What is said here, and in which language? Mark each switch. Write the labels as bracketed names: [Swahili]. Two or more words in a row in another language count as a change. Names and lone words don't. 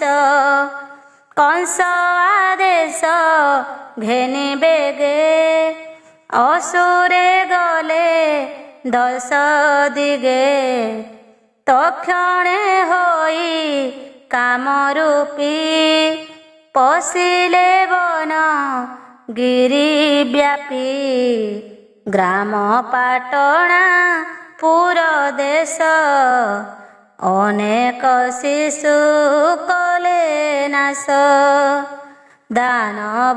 [Odia] କଂସ ଆଦେଶ ଘେନି ବେଗେ ଅସୁରେ ଗଲେ 10 ଦିଗେ। ତକ୍ଷଣେ ହୋଇ କାମରୂପୀ ପଶିଲେ ବନ ଗିରି ବ୍ୟାପୀ ଗ୍ରାମ ପାଟଣା ପୁର ଦେଶ ଅନେକ ଶିଶୁ କଲେ ନାଶ ଦାନବ